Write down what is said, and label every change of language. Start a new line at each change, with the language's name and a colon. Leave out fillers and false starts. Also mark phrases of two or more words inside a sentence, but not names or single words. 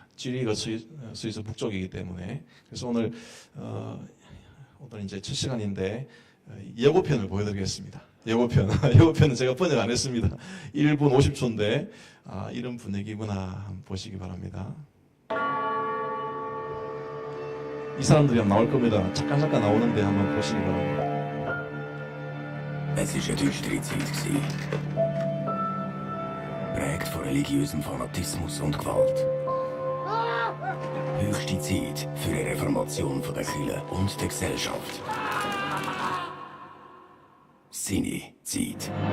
Korean: 쥐리가 스위스 북쪽이기 때문에 그래서 오늘 이제 첫 시간인데 예고편을 보여드리겠습니다. 예고편은 제가 번역 안 했습니다. 1분 50초인데 이런 분위기구나 한번 보시기 바랍니다. 이 사람들이 나올 겁니다. 잠깐 나오는데 한번 보시기 바랍니다.
German: Es war eine düstere Zeit. Geprägt von religiösem Fanatismus und Gewalt. Höchste Zeit für eine Reformation der Kirche und der Gesellschaft. Seine Zeit.